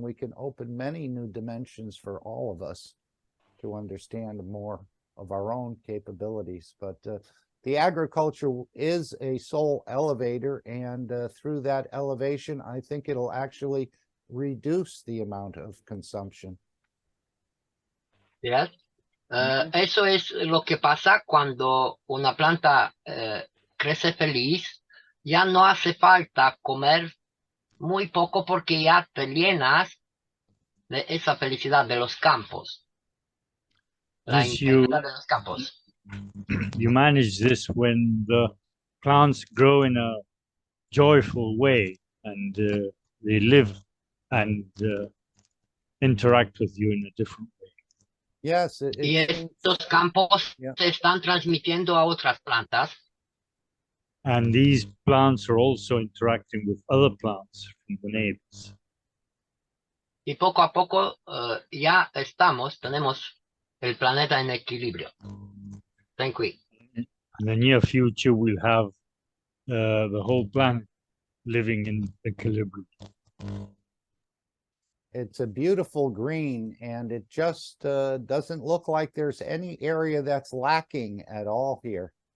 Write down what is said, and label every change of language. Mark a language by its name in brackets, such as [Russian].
[English] We can open many new dimensions for all of us to understand more of our own capabilities. But the agriculture is a soul elevator, and through that elevation, I think it'll actually reduce the amount of consumption. Yes. [Spanish] Eso es lo que pasa cuando una planta crece feliz. Ya no hace falta comer muy poco porque ya te llenas de esa felicidad de los campos. La intensidad de los campos. [English] You manage this when the plants grow in a joyful way, and they live and interact with you in a different way. Yes. [Spanish] Y estos campos se están transmitiendo a otras plantas. [English] And these plants are also interacting with other plants from the neighbors. [Spanish] Y poco a poco ya tenemos el planeta en equilibrio. [English] Thank you. In the near future, we'll have the whole planet living in equilibrium. It's a beautiful green, and it just doesn't look like there's any area that's lacking at all here.